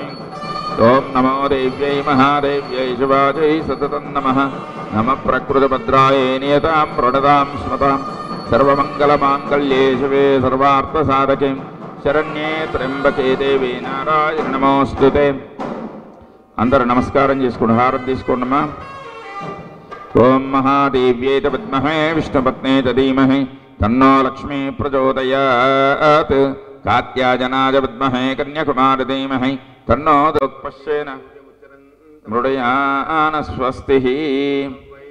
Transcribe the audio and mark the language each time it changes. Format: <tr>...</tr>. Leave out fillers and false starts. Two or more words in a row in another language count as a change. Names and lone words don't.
<sa>ओम नमो देव्यै महादेव्यै शिवायै सततं नमः। नमः प्रकृतिभद्रायै नियतां प्रणतां स्मतां सर्वमङ्गलमाङ्गल्ये शिवे सर्वार्थसाधके शरण्ये त्र्यम्बके देवी नारायणि नमोऽस्तुते।</sa> <te>అందరూ నమస్కారం చేసుకోండి, హారతి తీసుకోండమ్మా।</te> <sa>ఓం మహాదేవ్యై చ విద్మహే విష్ణుపత్నే చ ధీమహి తన్నో లక్ష్మీ ప్రచోదయాత్। కాత్యాయనాయ విద్మహే కన్యాకుమారి ధీమహి తన్నో దోక్పశ్యేన మృడయాన స్వస్తి।</sa>